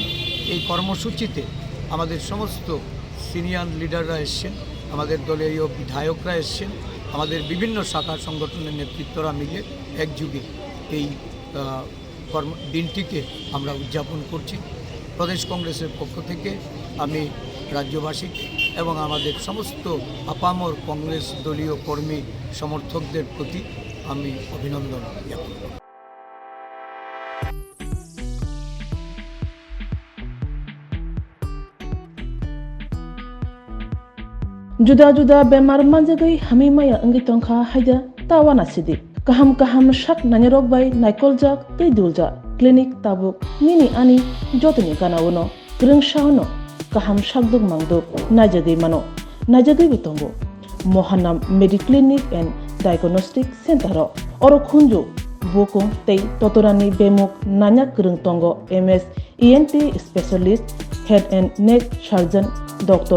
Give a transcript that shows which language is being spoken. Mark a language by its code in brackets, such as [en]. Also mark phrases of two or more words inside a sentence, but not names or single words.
[bn] এই কর্মসূচিতে আমাদের সমস্ত সিনিয়র লিডাররা এসছেন, আমাদের দলীয় বিধায়করা এসছেন, আমাদের বিভিন্ন শাখা সংগঠনের নেতৃত্বরা মিলে একযোগে এই দিনটিকে আমরা উদযাপন করছি। প্রদেশ কংগ্রেসের পক্ষ থেকে আমি রাজ্যবাসী এবং আমাদের সমস্ত আপামর কংগ্রেস দলীয় কর্মী সমর্থকদের প্রতি আমি অভিনন্দন জ্ঞাপন করি। [trp] Juda-juda bemar manjagai hamimaya anggi tongkha haida tawana sidi kaham shak nanyarok bai naikolja tei dulja klinik tabuk nini ani jotoni kanawono greng shahono kaham shakduk mangduk najagai mano najagai bitongo Mohanam Mediclinic and Diagnostic Center oro khunju bokong tei totorani bemuk nanyak greng tongo [en] MS ENT specialist Head and Neck Surgeon Dr.